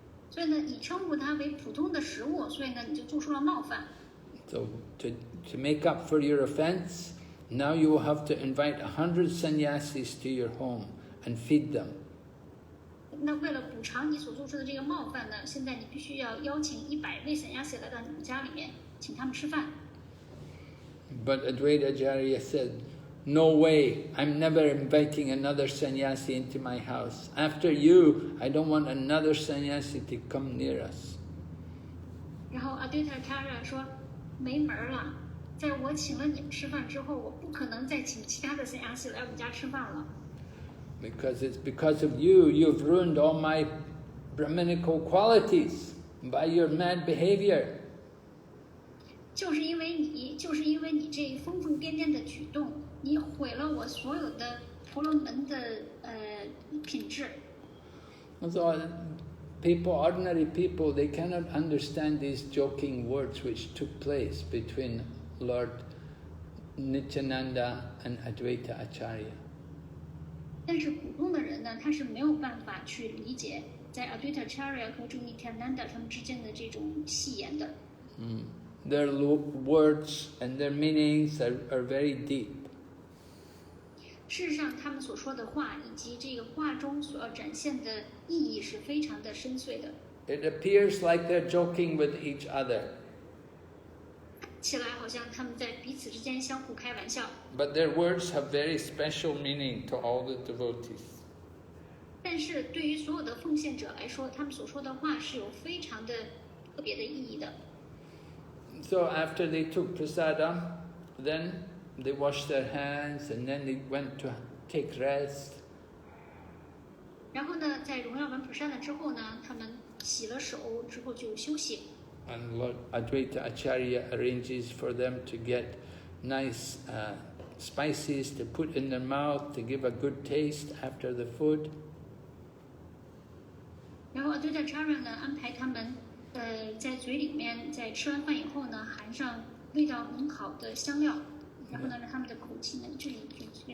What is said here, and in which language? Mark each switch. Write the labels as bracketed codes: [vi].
[zh] 所以呢，你称呼它为普通的食物，所以呢，你就做出了冒犯。 [en] So to make up for your offense, Now you will have to invite 100 sannyasis to your home and feed them. [zh] 那为了补偿你所做出的这个冒犯呢，现在你必须要邀请100位散亚西来到你们家里面，请他们吃饭。 [en] But Advaita Acharya said, "No way, I'm never inviting another sannyasi into my house. After you, I don't want another sannyasi to come near us." [zh] 然后Advaita Acharya 说，没门儿了，在我请了你们吃饭之后，我不可能再请其他的散亚西来我们家吃饭了。 [en] Because it's because of you, you've ruined all my Brahminical qualities by your mad behavior. [zh] 就是因为你这疯疯癫癫的举动，你毁了我所有的婆罗门的品质。 [en] So people, ordinary people, they cannot understand these joking words which took place between Lord Nityananda and Advaita Acharya. [zh] 但是普通的人呢，他是没有办法去理解在 Advaita Acharya 和 Nityananda 他们之间的这种戏言的。 [en] Their words and their meanings are very deep. [zh] 事实上，他们所说的话以及这个话中所要展现的意义是非常的深邃的。 [en] It appears like they're joking with each other. [zh] 起来好像他们在彼此之间相互开玩笑。 [en] But their words have very special meaning to all the devotees. [zh] 但是对于所有的奉献者来说，他们所说的话是有非常的特别的意义的。 [en] So after they took prasadam, then they washed their hands and then they went to take rest. [zh] 然后呢，在荣耀完普山了之后呢，他们洗了手之后就休息。 [en] And Lord Advaita Acharya arranges for them to get nice spices to put in their mouth to give a good taste after the food. [zh] 然后 Advaita Acharya 呢安排他们在嘴里面，在吃完饭以后呢，含上味道很好的香料，然后呢让他们的口气呢这里就。